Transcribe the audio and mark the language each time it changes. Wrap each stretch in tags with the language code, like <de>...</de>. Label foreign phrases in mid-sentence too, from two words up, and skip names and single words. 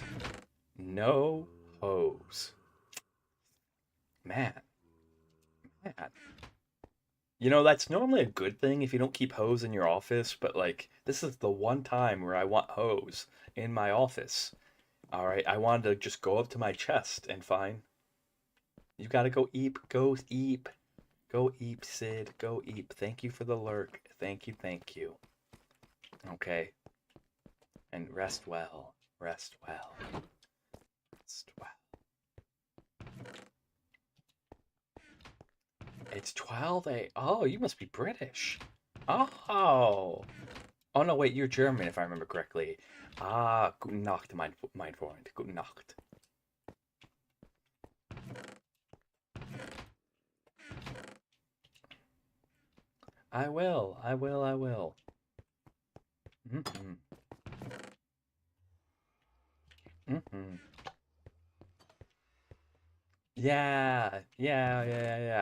<en>No hose. Man. You know, that's normally a good thing if you don't keep hose in your office, but like, this is the one time where I want hose in my office. Alright, I wanted to just go up to my chest and find. You gotta go eep, go eep. Go eep, Sid, go eep. Thank you for the lurk. Thank you, thank you. Okay. And rest well. Rest well. Rest well. It's 12 Oh, you must be British. Oh. Oh no, wait, you're German if I remember correctly.</en> <de>Ah, guten Nacht, mein Freund. Guten Nacht.</de> <en>I will. Mm-hmm. Mm-hmm. Yeah.</en>